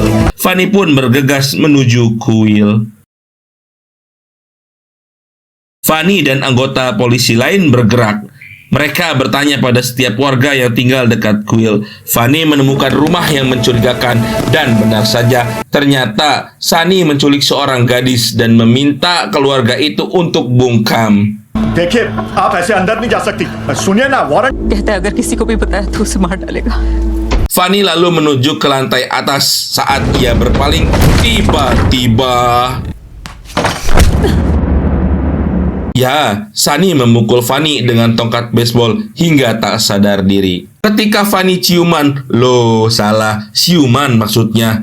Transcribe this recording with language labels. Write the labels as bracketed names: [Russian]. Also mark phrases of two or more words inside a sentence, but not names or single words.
[Indonesian] Fanny pun bergegas menuju kuil. Fanny dan anggota polisi lain bergerak. Mereka bertanya pada setiap warga yang tinggal dekat kuil. Fanny menemukan rumah yang mencurigakan dan benar saja, ternyata Sunny menculik seorang gadis dan meminta keluarga itu untuk bungkam. [Hindi] देखिए आप ऐसे अंदर नहीं जा सकती सुनिए ना वारंट कहता है अगर किसी को भी बताया तो उसे मार डालेगा. [Indonesian] Fanny lalu menuju ke lantai atas. Saat ia berpaling, tiba-tiba Sunny memukul Fanny dengan tongkat baseball hingga tak sadar diri. Ketika Fanny ciuman, siuman maksudnya.